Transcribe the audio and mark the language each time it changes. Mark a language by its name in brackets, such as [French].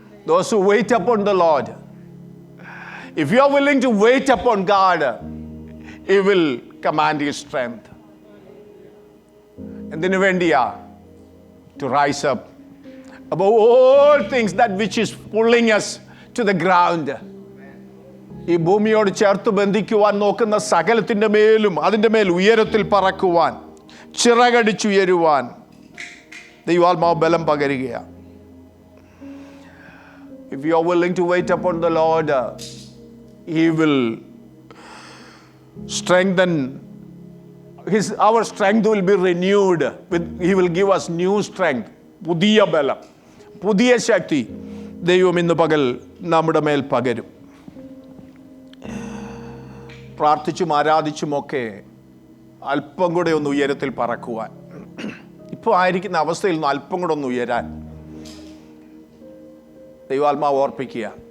[English] Those who wait upon the Lord, if you are willing to wait upon God, He will command His strength. [Malayalam] എന്തിനു വേണ്ടിയാ? [English] To rise up above all things that which is pulling us to the ground. [Malayalam] ഈ ഭൂമിയോട് ചേർത്ത് ബന്ധിക്കുവാൻ നോക്കുന്ന സകലത്തിൻ്റെ മേലും അതിൻ്റെ മേൽ ഉയരത്തിൽ പറക്കുവാൻ, ചിറകടിച്ചുയരുവാൻ ദൈവാത്മാവ് ബലം പകരുകയാണ്. [English] If you are willing to wait upon the Lord, He will strengthen our strength will be renewed. He will give us new strength. [Malayalam] പുതിയ ബലം, പുതിയ ശക്തി ദൈവം ഇന്ന് പകൽ നമ്മുടെ മേൽ പകരും. പ്രാർത്ഥിച്ചും ആരാധിച്ചുമൊക്കെ അല്പം കൂടെ ഒന്ന് ഉയരത്തിൽ പറക്കുവാൻ, ഇപ്പോൾ ആയിരിക്കുന്ന അവസ്ഥയിൽ നിന്ന് അല്പം കൂടെ ഒന്ന് ഉയരാൻ ദൈവാത്മാവ് ഓർപ്പിക്കുക.